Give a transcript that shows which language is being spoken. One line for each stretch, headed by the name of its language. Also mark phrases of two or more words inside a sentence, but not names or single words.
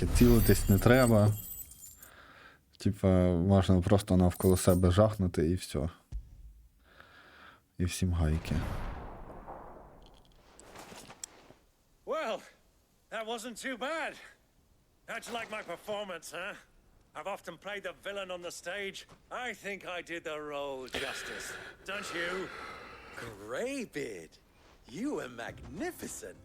Ukrainian: Цілитись не треба. Типа, можна просто навколо себе жахнути і все. І всім гайки.
English: Well, that wasn't too bad. How'd you like my performance, huh? I've often played the villain on the stage. I think I did the role justice. Don't you? Greybeard, you were magnificent.